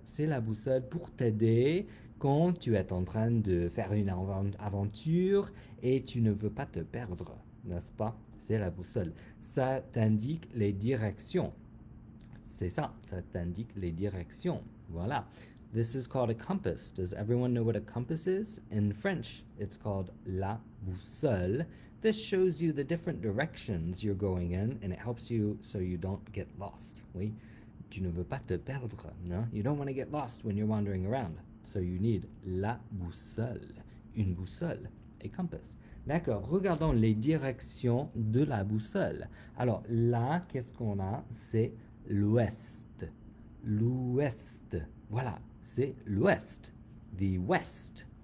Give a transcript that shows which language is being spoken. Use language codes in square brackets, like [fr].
[fr] C'est la boussole pour t'aider quand tu es en train de faire une aventure et tu ne veux pas te perdre, n'est-ce pas? C'est la boussole. Ça t'indique les directions. C'est ça, ça t'indique les directions. Voilà. [en] This is called a compass. Does everyone know what a compass is? In French, it's called la boussole. This shows you the different directions you're going in and it helps you so you don't get lost. [fr] Oui, tu ne veux pas te perdre, no? [en] You don't want to get lost when you're wandering around. So you need la boussole. Une boussole, a compass. [fr] D'accord, regardons les directions de la boussole. Alors là, qu'est-ce qu'on a? C'est l'ouest. L'ouest. Voilà, c'est l'ouest. The west.